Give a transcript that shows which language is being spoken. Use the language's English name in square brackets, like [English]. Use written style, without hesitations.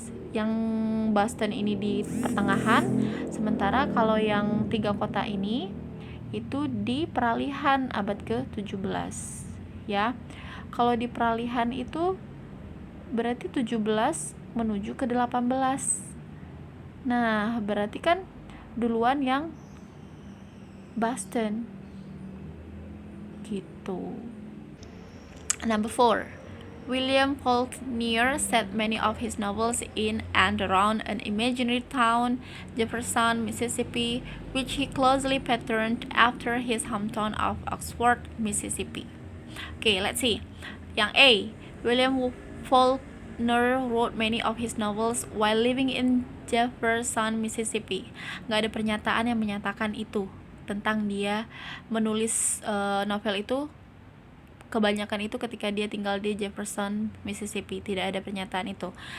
[Indonesian] Yang Boston ini di pertengahan, sementara kalau yang tiga kota ini itu di peralihan abad ke-17 ya. Kalau di peralihan itu berarti 17 menuju ke 18. Nah, berarti kan duluan yang Boston gitu. [English] Number 4, William Faulkner set many of his novels in and around an imaginary town, Jefferson, Mississippi, which he closely patterned after his hometown of Oxford, Mississippi. Okay, let's see. Yang A, William Faulkner wrote many of his novels while living in Jefferson, Mississippi. [Indonesian] Nggak ada pernyataan yang menyatakan itu, tentang dia menulis novel itu. Kebanyakan itu ketika dia tinggal di Jefferson, Mississippi. Tidak ada pernyataan itu.